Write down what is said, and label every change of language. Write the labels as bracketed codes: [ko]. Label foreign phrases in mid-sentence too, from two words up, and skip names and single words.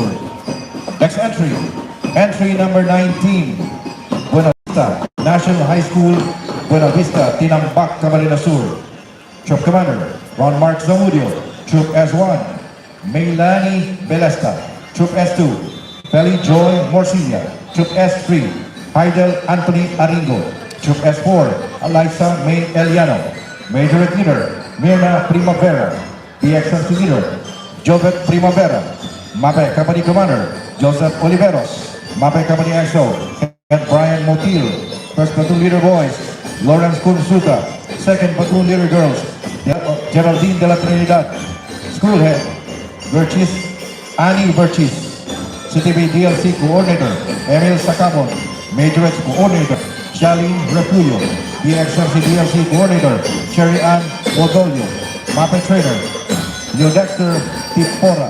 [en] Next entry, entry number 19, Buena Vista National High School, Buena Vista, Tinambak, Camarines Sur. Troop Commander, Ron Mark Zamudio. Troop S1, Maylani Belesta. Troop S2, Feli Joy Morcilla. Troop S3, Heidel Anthony Aringo. Troop S4, Eliza May Eliano. Major Leader Mirna Primavera. DXMC Leader Jovet Primavera. MAPE Company Commander Joseph Oliveros. MAPE Company EXO and Brian Motil. First Platoon Leader Boys Lawrence Consuta. Second Platoon Leader Girls Geraldine de la Trinidad. School Head Virchis Annie Virchis. CTV DLC Coordinator Emil Sacamon. Major Coordinator Charlene Repullo. DXMC DLC Coordinator Sherry Ann Odolio. MAPE Trainer Leo Dexter Tipora.